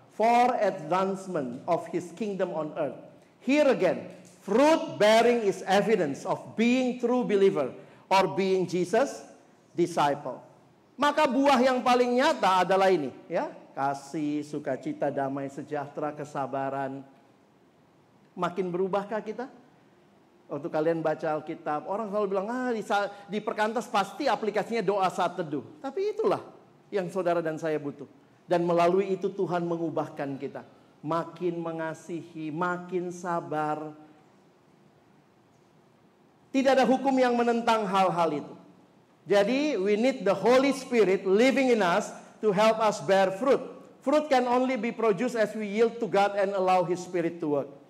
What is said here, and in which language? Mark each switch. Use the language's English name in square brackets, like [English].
[English] For advancement of His kingdom on earth. Here again, fruit bearing is evidence of being true believer or being Jesus disciple. [Indonesian] Maka buah yang paling nyata adalah ini, ya. Kasih, sukacita, damai, sejahtera, kesabaran. Makin berubahkah kita? Waktu kalian baca Alkitab, orang selalu bilang, di perkantas pasti aplikasinya doa saat teduh. Tapi itulah yang saudara dan saya butuh. Dan melalui itu Tuhan mengubahkan kita. Makin mengasihi, makin sabar. Tidak ada hukum yang menentang hal-hal itu. Jadi [English] we need the Holy Spirit living in us to help us bear fruit. Fruit can only be produced as we yield to God and allow His Spirit to work.